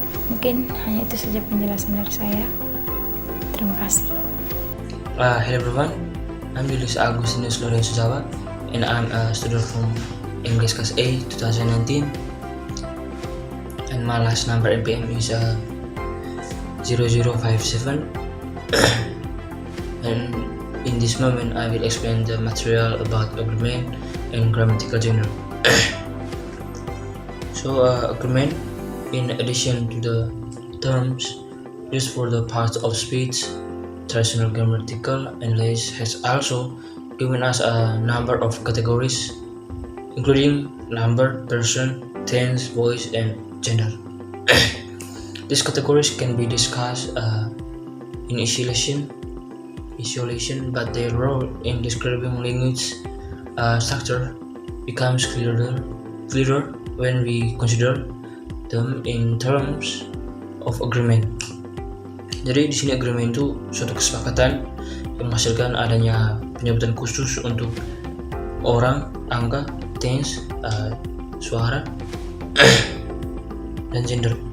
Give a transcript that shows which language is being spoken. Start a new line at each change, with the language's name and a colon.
Indonesian: Mungkin hanya itu saja penjelasan dari saya. Terima kasih.
English: Hello everyone, I'm Julius Agustinus Lorenzo Jawa, and I'm a student from English Class A 2019, and my last number NPM is 0057. And in this moment I will explain the material about agreement and grammatical genre. So agreement, in addition to the terms used for the parts of speech, traditional grammatical analysis has also given us a number of categories, including number, person, tense, voice, and gender. These categories can be discussed in isolation isolation, but their role in describing language structure becomes clearer when we consider them in terms of agreement.
Indonesian: Jadi di sini agreement itu suatu kesepakatan yang menghasilkan adanya penyebutan khusus untuk orang, angka, tense, suara, dan gender.